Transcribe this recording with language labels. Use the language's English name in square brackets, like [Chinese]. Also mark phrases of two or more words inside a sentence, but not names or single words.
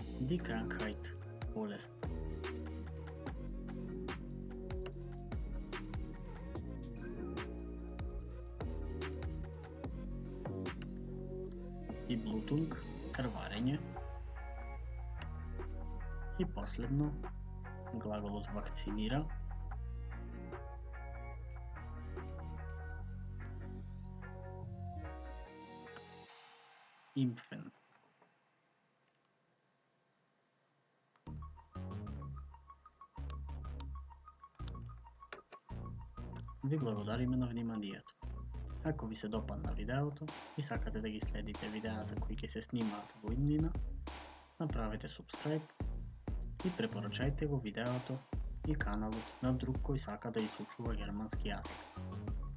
[German] Die Krankheit, [Macedonian] болест. И Blutung, крварење. И последно, глагол од вакцинира. [German] Impfen. [Macedonian] Ви благодариме на вниманието. Ако ви се допадна видеото и сакате да ги следите видеата кои ќе се снимаат во иднина, направете subscribe и препорачајте го видеото и каналот на друг кој сака да изучува германски јазик.